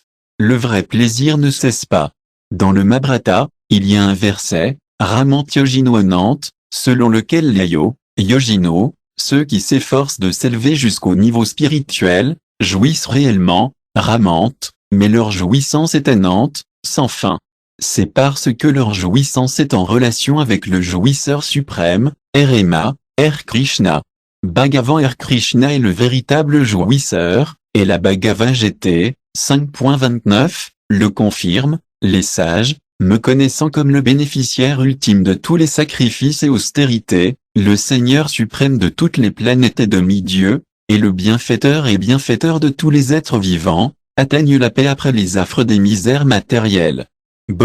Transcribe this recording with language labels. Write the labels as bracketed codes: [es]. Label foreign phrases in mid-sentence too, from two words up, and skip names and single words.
[fr] Le vrai plaisir ne cesse pas. Dans le Mahabharata, il y a un verset, [sa] रमन्ते योगिनो अनन्ते, [fr] selon lequel les Yogino, ceux qui s'efforcent de s'élever jusqu'au niveau spirituel, jouissent réellement, ramantes, mais leur jouissance est anante, sans fin. C'est parce que leur jouissance est en relation avec le jouisseur suprême, R.M.A., R. Krishna. Bhagavan R. Krishna est le véritable jouisseur, et la Bhagavad Gita, 5.29, le confirme, les sages, me connaissant comme le bénéficiaire ultime de tous les sacrifices et austérités, le Seigneur suprême de toutes les planètes et demi-dieux, et le bienfaiteur et bienfaiteur de tous les êtres vivants, atteignent la paix après les affres des misères matérielles.